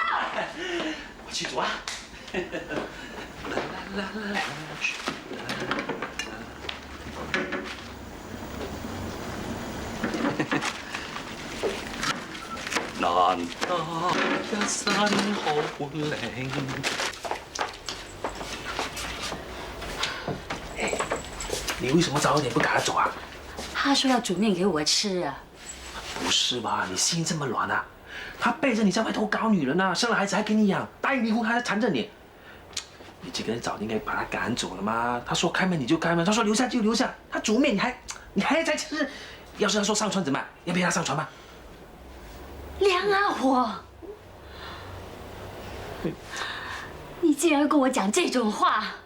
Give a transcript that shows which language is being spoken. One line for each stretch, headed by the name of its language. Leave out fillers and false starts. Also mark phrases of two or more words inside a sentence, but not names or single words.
Chinese: 我去煮啊。難得一身好本領。你為什麼早一點不趕他走啊？他說要煮麵給我吃啊。不是吧？你心這麼軟啊？他背着你在外頭搞女人啊，生了孩子還給你養，答應離婚還纏着你。你這個人早應該把他趕走了嘛。他說開門你就開門，他說留下就留下。他煮麵你還在吃？要是他說上船怎麼辦？要不要他上船嗎？梁阿火，你竟然跟我講這種話！